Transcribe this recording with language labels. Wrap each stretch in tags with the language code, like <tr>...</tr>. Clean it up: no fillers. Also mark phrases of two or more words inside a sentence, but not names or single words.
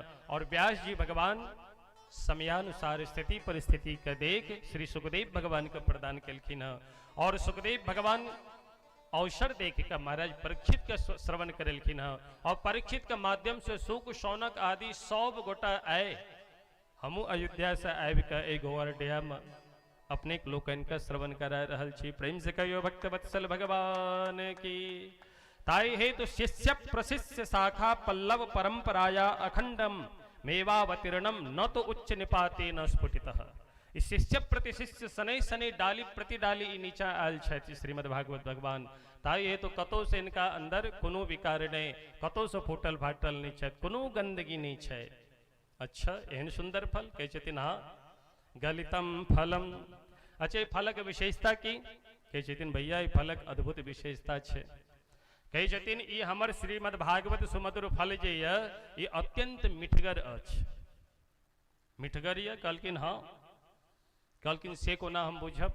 <mai>और व्यास जी भगवान समयानुसार स्थिति परिस्थिति का देख श्री सुखदेव भगवान का प्रदान कलखिन है। और सुखदेव भगवान अवसर देख का महाराज परीक्षित का श्रवण करलखिन है। और परीक्षित के माध्यम से सुख शौनक आदि सब गोटा आए, हमू अयोध्या से आबि का एक गोवर्डिया में अपने लोकन का श्रवण करा रहल छी। प्रेम से कहियो भक्त वत्सल भगवान की।</mai> <sa>ताई हेतु शिष्य प्रशिष्य शाखा पल्लव परंपराया अखंडम मेवावतीर्णम न तो उच्च निपाते न स्फुटितः।</sa> <mai>इस शिष्य प्रति शिष्य सने सने डाली प्रति डाली नीचा आयल छथि श्रीमद् भागवत भगवान। ताई हेतु कतो से इनका अंदर कोनो विकार नहीं, कतो से फूटल फाटल नहीं छै, कोनो गंदगी नहीं छै। अच्छा एहन सुंदर फल कहे छथिन हाँ</mai> <sa>गलितम फलम।</sa> <mai>अच्छा फलक विशेषता की कहे छथिन भैया ई फलक अद्भुत विशेषता छै। कहे छथिन ई हमर श्रीमद् भागवत सुमधुर फल जे ये अत्यंत मिठगर अछि। मिठगर ये कहलखिन हाँ, कहलखिन से कोना हम बुझब।</mai>